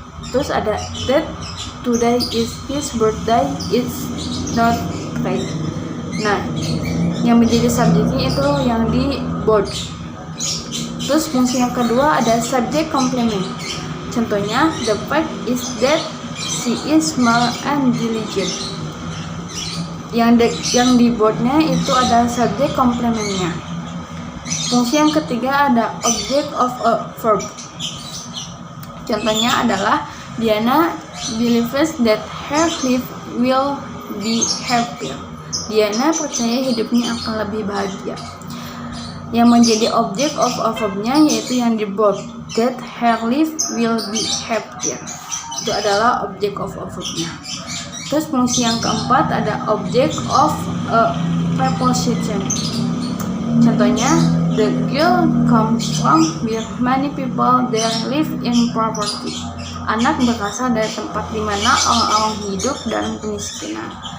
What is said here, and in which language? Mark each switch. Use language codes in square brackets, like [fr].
[id] Terus ada [en] that today is his birthday, it's not right. [id] Nah, yang menjadi subjeknya itu yang di board. Terus fungsi yang kedua ada subject complement. [en] Contohnya the fact is that she is smart and diligent. [id] Yang di boardnya itu ada subject complementnya. Fungsi yang ketiga ada object of a verb. Contohnya adalah [en] Diana believes that her life will be happier. [id] Diana percaya hidupnya akan lebih bahagia. Yang menjadi object of a verb-nya yaitu yang di board, [en] that her life will be happier. [id] Itu adalah object of a verb-nya. Terus fungsi yang keempat ada object of a preposition. [en] Contohnya, the girl comes from where many people there live in poverty. [id] Anak berasal dari tempat di mana orang-orang hidup dalam kemiskinan.